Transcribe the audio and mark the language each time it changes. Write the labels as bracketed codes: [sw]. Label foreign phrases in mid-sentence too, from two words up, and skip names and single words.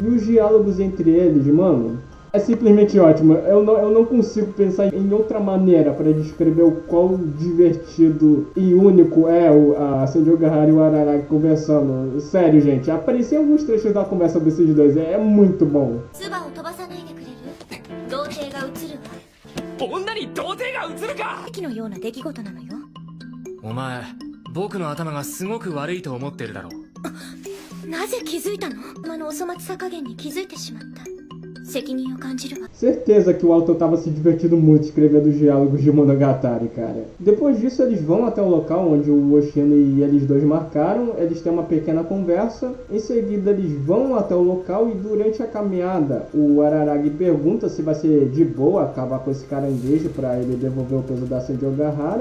[pt] E os diálogos entre eles, mano, é simplesmente ótimo. Eu não consigo pensar em outra maneira para descrever o quão divertido e único é a Senju Ogahara e o Araragi conversando. Sério, gente, apareciam alguns trechos da conversa desses dois. É muito bom. [ja] 女に童貞が映るか。奇跡のような出来事なのよ。お前、僕の頭がすごく悪いと思ってるだろう。なぜ気づいたの？お粗末さ加減に気づいてしまった。 [pt] Certeza que o autor estava se divertindo muito escrevendo os diálogos de Monogatari, cara. Depois disso, eles vão até o local onde o Oshino e eles dois marcaram. Eles têm uma pequena conversa. Em seguida, eles vão até o local e durante a caminhada, o Araragi pergunta se vai ser de boa acabar com esse caranguejo para ele devolver o peso da Senju Ogahara.